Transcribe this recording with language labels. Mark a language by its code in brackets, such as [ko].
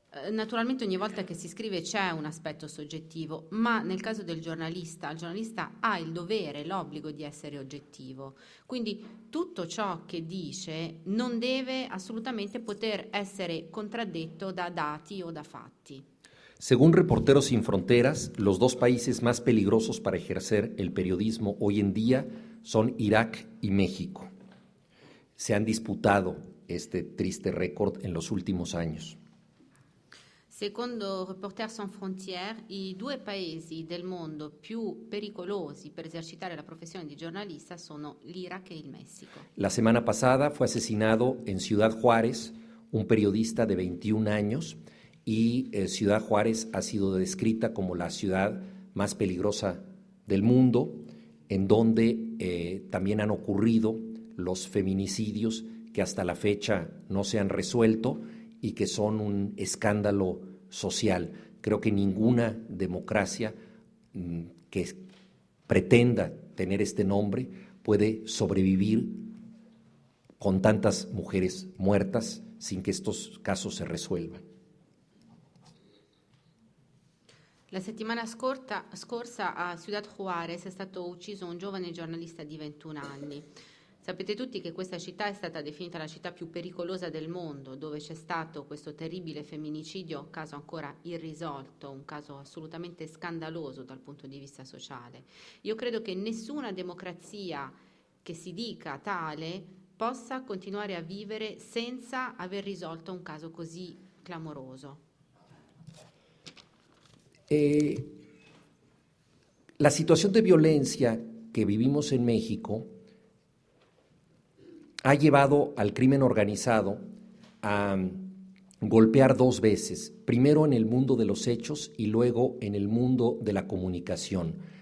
[it] Naturalmente ogni volta che si scrive c'è un aspetto soggettivo, ma nel caso del giornalista, il giornalista ha il dovere, l'obbligo di essere oggettivo. Quindi tutto ciò che dice non deve assolutamente poter essere contraddetto da dati o da fatti. [es] Según Reporteros Sin Fronteras, los 2 países más peligrosos para ejercer el periodismo hoy en día son Irak y México. Se han disputado este triste récord en los últimos años. [it] Secondo Reporters Sans Frontières, i 2 paesi del mondo più pericolosi per esercitare la professione di giornalista sono l'Iraq e il Messico. [es] La semana pasada fue asesinado en Ciudad Juárez un periodista de 21 años y Ciudad Juárez ha sido descrita como la ciudad más peligrosa del mundo, en donde también han ocurrido los feminicidios que hasta la fecha no se han resuelto y que son un escándalo social. Creo que ninguna democracia que pretenda tener este nombre puede sobrevivir con tantas mujeres muertas sin que estos casos se resuelvan. [it] La settimana scorsa a Ciudad Juárez è stato ucciso un giovane giornalista di 21 anni. Sapete tutti che questa città è stata definita la città più pericolosa del mondo, dove c'è stato questo terribile femminicidio, un caso ancora irrisolto, un caso assolutamente scandaloso dal punto di vista sociale. Io credo che nessuna democrazia che si dica tale possa continuare a vivere senza aver risolto un caso così clamoroso. [es] La situación de violencia que vivimos en México ha llevado al crimen organizado a golpear 2 veces, primero en el mundo de los hechos y luego en el mundo de la comunicación.